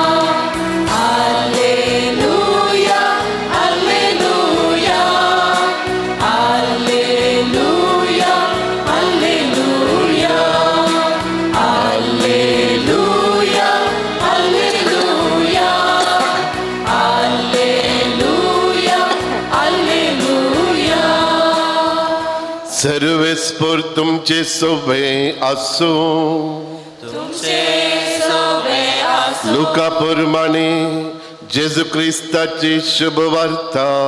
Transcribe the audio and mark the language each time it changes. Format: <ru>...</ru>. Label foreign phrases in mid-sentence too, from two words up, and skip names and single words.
<kok>Alleluia, alleluia, alleluia, alleluia, alleluia, alleluia, alleluia, alleluia. सर्वेस्पर तुमचे सोबे असो. तुमचे सोबे असो. लुका प्रमाणे जेजू ख्रिस्ताची शुभ वार्ता.</kok>